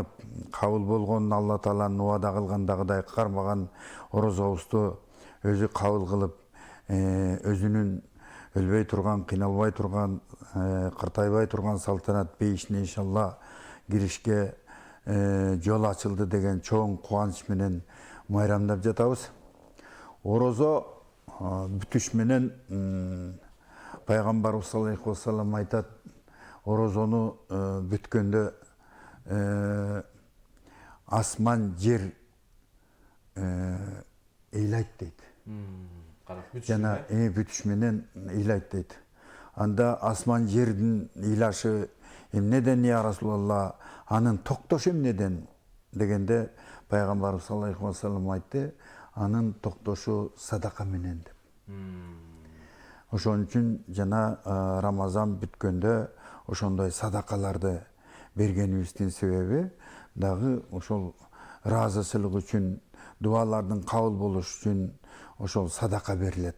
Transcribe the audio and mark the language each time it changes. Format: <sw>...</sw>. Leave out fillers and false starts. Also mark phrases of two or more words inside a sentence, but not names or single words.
<ky>кабыл болгонун Алла Тааланын убада кылгандагыдай кармаган орозобузду өзү кабыл кылып, өзүнүн өлбөй турган, кыйналбай турган, кыртайбай турган салтанат бейишине иншалла киришке жол ачылды деген чоң кубаныч менен майрамдап жатабыз. Орозо бүтүш менен пайгамбарыбыз</ky> <ar>صلى الله عليه وسلم</ar> <ky>айтат, орозону бүткөндө асман жер ыйлайт дейт. Жана бүтүш менен ыйлайт дейт. Анда асман жердин ыйлашы эмнеден</ky> <ar>يا رسول الله,</ar> <ky>анын токтошу эмнеден дегенде пайгамбарыбыз</ky> <ar>صلى الله عليه وسلم</ar> <ky>айтты, анын токтошу садака менен деп. Ошон үчүн жана Рамазан бүткөндө ошондой садакаларды бергенибиздин себеби дагы ошол ыраазычылык үчүн, дуалардын кабыл болуш үчүн ошол садака берилет.</ky>